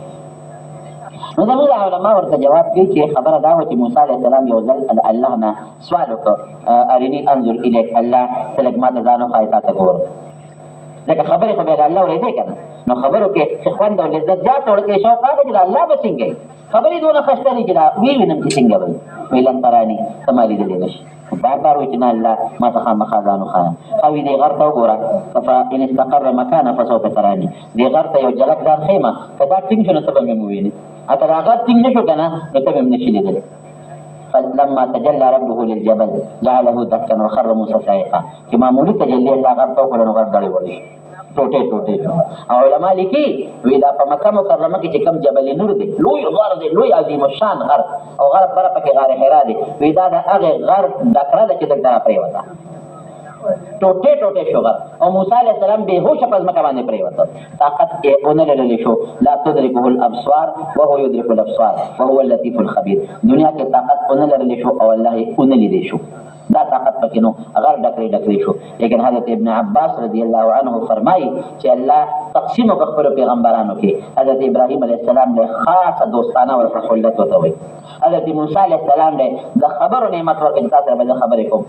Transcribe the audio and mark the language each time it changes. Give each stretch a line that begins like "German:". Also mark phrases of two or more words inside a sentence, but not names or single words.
Pashto: نو زموږ علما ورته جواب کوي چې خبره دا وه چې موسی
Arabic: علیه السلام
Pashto: یو ځل د الله نه سوال وکړ،
Arabic: ارني انظر الیک،
Pashto: الله ته لږ ما ته ځان وښایه، تا ته ګورم. ځکه خبرې خو بیا د الله اورېدې که نه، نو خبرو کې خوند او لذت زیات ورکړې شوق راغی چې د الله به څنګه وي. خبرې دونه ښایسته دي چې دا ویې وینم چې څنګه به وي. وایي
Arabic: لن تراني،
Pashto: ته ما لیدلی نه شي. بار بار وایي چې نه الله ما ته خامخا ځان وښایه. ښه وي دې غر ته وګوره،
Arabic: فإن استقر مکانه فسوف تراني.
Pashto: دې غر ته یو جلک دار ښیمه، که دا ټینګ شو نو ته به مې ووینې. که دا غر ټینګ نه شو که نه نو ته به مې نه شي لیدلی.
Arabic: فلما تجلى ربه للجبل جعله دكا وخر موسى صاعقا.
Pashto: چې معمولي تجلي الله غر ته وکړه نو غر ډړې وړې ټوټې ټوټې شو. او علما لیکي وایي دا په مکه مکرمه کې چې کوم جبل نور دی، لوی غر دی، لوی عظیم الشان غر، او غر بره پکې غار حرا دی. وایي دا د هغې غر ډکره ده چې دلته راپرېوته، ټوټې ټوټې شو غر. او موسی
Arabic: علیه السلام
Pashto: بېهوشه په ځمکه باندې پرېوته، طاقت یې ونه لرلی شو.
Arabic: لا تدرکه الابصار وهو يدرك الابصار وهو اللطيف الخبير.
Pashto: دنیا کې طاقت ونه لرلی شو او الله یې ونه لیدی شو، دا طاقت پکې نو، غر ډکرې شو. لیکن حضرت ابن عباس
Arabic: رضی الله عنه
Pashto: فرمایي چې الله تقسیم په خپلو پیغمبرانو کې حضرت ابراهیم
Arabic: علیه السلام
Pashto: له خاصه دوستانه ورته خلت ورته وایي. حضرت موسی
Arabic: علیه السلام
Pashto: له د خبرو نعمت ورکړي، تا سره به زه خبرې کوم.